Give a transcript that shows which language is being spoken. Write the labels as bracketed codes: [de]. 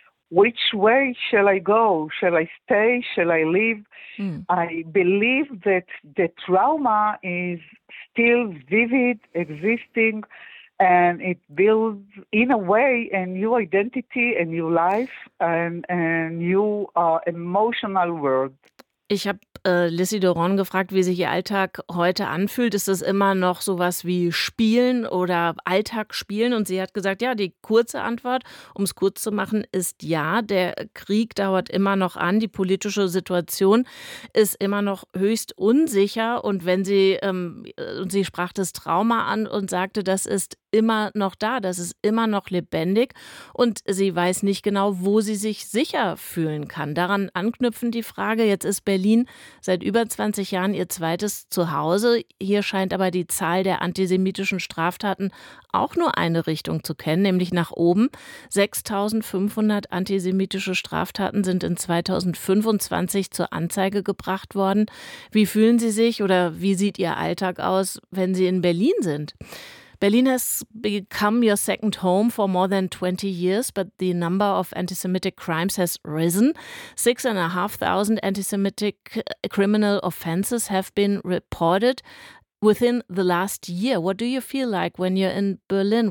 [en] Which way shall I go? Shall I stay? Shall I leave? I believe that the trauma is still vivid, existing, and it builds in a way a new identity, a new life, and a new emotional world. [de] Ich habe Lissi Doron gefragt, wie sich ihr Alltag heute anfühlt. Ist das immer noch sowas wie Spielen oder Alltag spielen? Und sie hat gesagt, ja, die kurze Antwort, um es kurz zu machen, ist ja. Der Krieg dauert immer noch an. Die politische Situation ist immer noch höchst unsicher. Und wenn sie, sie sprach das Trauma an und sagte, das ist immer noch da, das ist immer noch lebendig. Und sie weiß nicht genau, wo sie sich sicher fühlen kann. Daran anknüpfen die Frage, jetzt ist Berlin seit über 20 Jahren ihr zweites Zuhause. Hier scheint aber die Zahl der antisemitischen Straftaten auch nur eine Richtung zu kennen, nämlich nach oben. 6.500 antisemitische Straftaten sind in 2025 zur Anzeige gebracht worden. Wie fühlen Sie sich oder wie sieht Ihr Alltag aus, wenn Sie in Berlin sind? [en] Berlin has become your second home for more than 20 years, but the number of anti-Semitic crimes has risen. 6,500 anti-Semitic criminal offenses have been reported within the last year. What do you feel like when you're in Berlin?